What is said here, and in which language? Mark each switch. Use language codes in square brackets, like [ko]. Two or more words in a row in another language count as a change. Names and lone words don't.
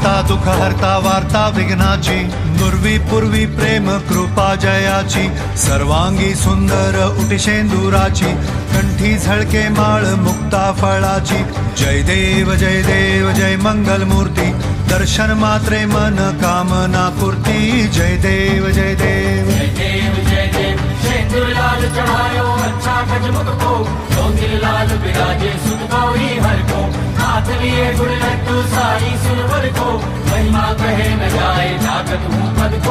[mr] दुःख हरता वार्ता विघ्नाची, नुरवी पूर्वी प्रेम कृपा जयाची, सर्वांगी सुंदर उटी शेंदुराची, कंठी झळके माळ मुक्ता फळाची. जय देव जय देव जय मंगल मूर्ती, दर्शन मात्रे मन कामना पूर्ती. जय देव जय देव जय देव जय देव [hi] शेंदूर लाल चढ़ायो अच्छा गजमुख को, सौंदर्य लाल विराजे सुत गौरी हर को, हाथ लिए गुड़ लड्डू सारी सुरवर को, महिमा कहे न जाए जागत हूँ पद को.